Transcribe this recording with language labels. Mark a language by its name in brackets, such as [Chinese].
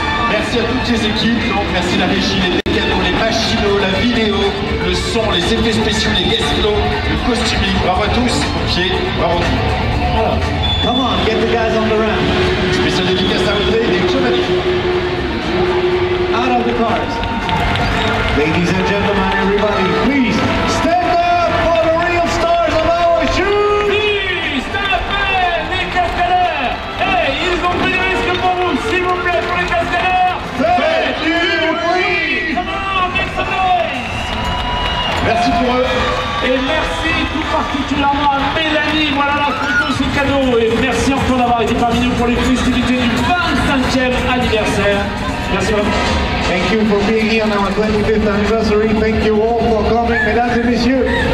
[French] Merci à toutes les équipes, donc merci la régie, les mécanos, les machinaux, la vidéo, le son, les effets spéciaux, les guest flows, le costumier. Bravo à tous, pompiers, bravo. [English] Alors, come on, get the guys on the ramp. [French] Spécial dédicace à Audrey et Giovanni. [English] Out of the cars. Ladies and gentlemen, everybody, please stand up for the real stars of our show. [French] Oui, stop, les cascadeurs. Hey, ils ont pris des risques pour vous, s'il vous plaît, pour les cascadeurs. Faites du bruit. [English] Come on, make some noise. [French] Merci pour eux. Et merci tout particulièrement à Mélanie, voilà la photo, c'est cadeau. Et merci encore d'avoir été parmi nous pour les festivités du 25e anniversaire. Merci à vous. [English] Thank you for being here on our 25th anniversary. Thank you all for coming, [French] mesdames et messieurs.